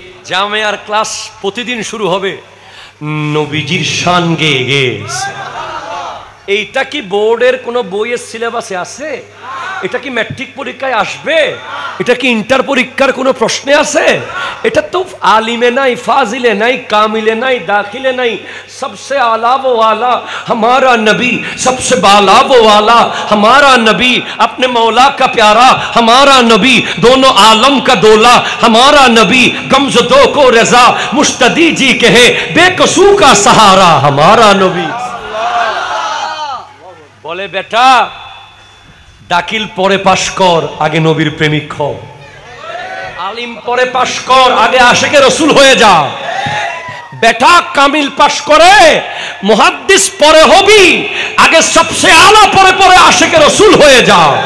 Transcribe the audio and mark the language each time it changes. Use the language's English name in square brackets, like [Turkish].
[Bangla] জামিয়ার class প্রতিদিন শুরু হবে নবীজির শান গেয়ে গেয়ে। এইটা কি বোর্ডের কোন বইয়ের সিলেবাসে আছে? এটা কি ম্যাট্রিক পরীক্ষায় আসবে? এটা কি ইন্টার পরীক্ষার কোনো প্রশ্নে আছে? এটা তো আলিমে নাই, ফাজিলে নাই, কামিলে নাই, দাখিলে নাই। [Hindi] सबसे आला वो आला हमारा नबी, सबसे बाला वो आला हमारा नबी, अपने मौला का प्यारा हमारा नबी, दोनों आलम का दोला हमारा नबी, गमज़दो को रज़ा मुश्तदी जी कहे, बेकसू का सहारा हमारा नबी। [Bangla] বলে বেটা দাখিল পরে পাশ কর, আগে নবীর প্রেমিক হ। আলিম পরে পাশ কর, আগে আশিকে রসুল হয়ে যা। বেটা কামিল পাশ করে মুহাদ্দিস পরে হবি, আগে [Hindi] সবসে আলা [Bangla] পরে পরে আশিকে রসুল হয়ে যা।